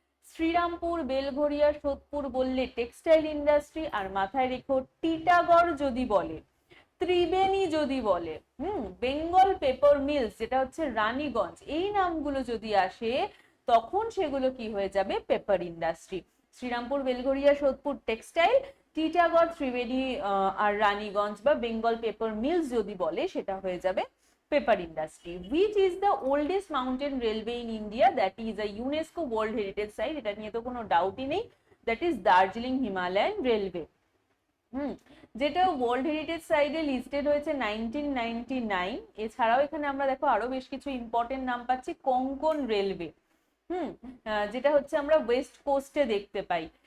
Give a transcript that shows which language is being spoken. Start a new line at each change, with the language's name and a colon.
Bangla: শ্রীরামপুর, বেলঘরিয়া, সোদপুর বললে textile industry, আর মাথায় রেখো টিটাগড় যদি বলে, ত্রিবেণী যদি বলে, বেঙ্গল পেপার মিলস যেটা হচ্ছে রানীগঞ্জ, এই নামগুলো যদি আসে তখন সেগুলো কি হয়ে যাবে? Paper industry. Serampore, Belgharia, Sodepur textile, Titagarh, Triveni আর রানীগঞ্জ বা বেঙ্গল পেপার মিলস যদি বলে সেটা হয়ে যাবে paper industry.
English: Which is the oldest mountain railway in India that is a UNESCO World Heritage Site?
Bangla: এটা নিয়ে তো কোনো ডাউটই নেই,
English: that is
Bangla: Darjeeling Himalayan railway. যেটা ওয়ার্ল্ড হেরিটেজ সাইটে লিস্টেড হয়েছে 1999। এছাড়াও এখানে আমরা দেখো আরো বেশ কিছু ইম্পর্টেন্ট নাম পাচ্ছি। কোঙ্কন রেলওয়ে, যেটা হচ্ছে আমরা ওয়েস্ট কোস্টে দেখতে পাই।